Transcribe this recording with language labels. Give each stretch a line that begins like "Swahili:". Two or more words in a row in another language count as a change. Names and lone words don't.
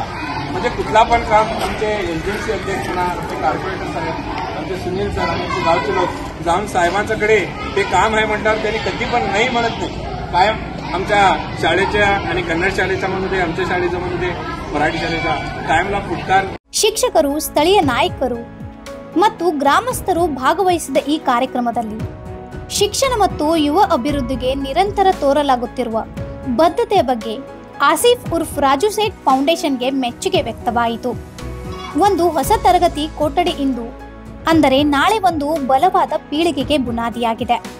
Marathi: म्हणजे कुठला पण काम आमचे एजन्सी अध्यक्ष म्हणा, आमचे कॉर्पोरेटर साहेब, आमचे सुनील सर आणि आमचे गावचे लोक जाऊन साहेबांच्याकडे ते काम आहे म्हणतात. त्यांनी कधी पण नाही म्हणत नाही. कायम आमच्या शाळेच्या आणि कन्नड शाळेच्या मध्ये, आमच्या शाळेच्या मध्ये, मराठी शाळेच्या कायमला पुढकार.
Kannada: ಶಿಕ್ಷಕರು, ಸ್ಥಳೀಯ ನಾಯಕರು ಮತ್ತು ಗ್ರಾಮಸ್ಥರು ಭಾಗವಹಿಸಿದ ಈ ಕಾರ್ಯಕ್ರಮದಲ್ಲಿ ಶಿಕ್ಷಣ ಮತ್ತು ಯುವ ಅಭಿವೃದ್ಧಿಗೆ ನಿರಂತರ ತೋರಲಾಗುತ್ತಿರುವ ಬದ್ಧತೆಯ ಬಗ್ಗೆ ಆಸಿಫ್ ಉರ್ಫ್ ರಾಜು ಸೇಠ್ ಫೌಂಡೇಶನ್ಗೆ ಮೆಚ್ಚುಗೆ ವ್ಯಕ್ತವಾಯಿತು. ಒಂದು ಹೊಸ ತರಗತಿ ಕೊಠಡಿ ಇಂದು ಅಂದರೆ ನಾಳೆ ಒಂದು ಬಲವಾದ ಪೀಳಿಗೆಗೆ ಬುನಾದಿಯಾಗಿದೆ.